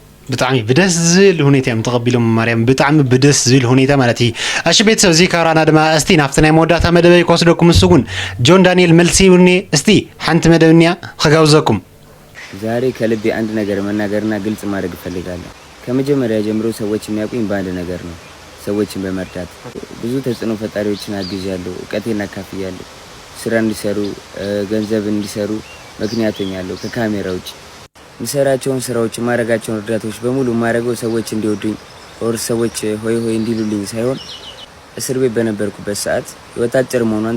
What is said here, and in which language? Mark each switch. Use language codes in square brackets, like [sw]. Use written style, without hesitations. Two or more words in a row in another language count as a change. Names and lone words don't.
[ti] ብጣዕሚ ብደስ ዝብል ሁኔታ እዮም ተቐቢሎም ማርያም ብጣዕሚ ብደስ ዝብል ሁኔታ ማለት እዩ እሺ ቤተሰብ እዚ ካራና ድማ እስቲ ናፍቲ ናይ መወዳእታ መደበይ ክወስደኩም ንስጉን ጆን ዳንኤል መልሲ ይውኒ እስቲ ሓንቲ መደብንያ ክጋብዘኩም [am] ዛሬ ከልቤ አንድ ነገር መናገርና ግልጽ ማድረግ እፈልጋለሁ ከመጀመሪያ ጀምሮ ሰዎች የሚያውቁኝ በአንድ ነገር ነው ሰዎችን በመርዳት ብዙ ተጽዕኖ ፈጣሪዎችን አግዣለሁ እውቀቴን አካፍያለሁ ስራ እንዲሰሩ ገንዘብ እንዲሰሩ ምክንያት ሆኛለሁ ከካሜራ ውጭ ምሰራቸውን ስራዎች ማረጋቸውን እርዳታዎች በሙሉ ማረገው ሰዎች እንዲወዱኝ ኦር ሰዎች ሆይ ሆይ እንዲሉልኝ ሳይሆን እስር ቤት በነበርኩበት ሰዓት ህይወት አጭር መሆኗን